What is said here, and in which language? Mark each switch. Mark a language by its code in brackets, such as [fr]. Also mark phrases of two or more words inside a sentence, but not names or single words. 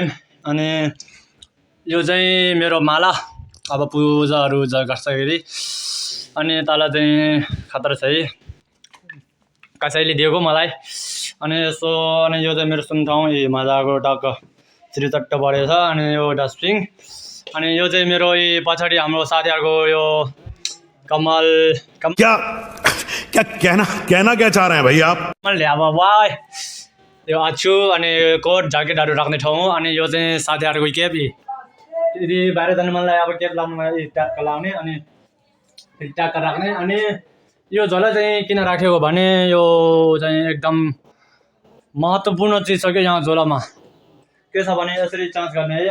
[ne] अनि यो चाहिँ मेरो माला, अब पूजाहरू गर्छखेरि। अनि तल चाहिँ खतरा छ है, कसैले दिएको मलाई। अनि यस्तो। अनि यो चाहिँ मेरो सुन ठाउँ, मजाको टक्क श्रीचट्ट बढेको छ। अनि यो डस्टबिन। अनि यो चाहिँ मेरो पछाडि हाम्रो साथीहरूको यो कमल [hi] कहना क्या चाह रहे हैं भाई आप? वाइ यो आछु। [ne] अनि कोट ज्याकेटहरू राख्ने ठाउँ। अनि यो चाहिँ साथीहरूको केप, यदि बाहिर जानु मन लाग्यो अब केप लाउनु ट्याक्क लाउने अनि ट्याक्क राख्ने। अनि यो झोला चाहिँ किन राखेको भने यो चाहिँ एकदम महत्त्वपूर्ण चिज छ कि यहाँ झोलामा के छ भने यसरी चान्स गर्ने है।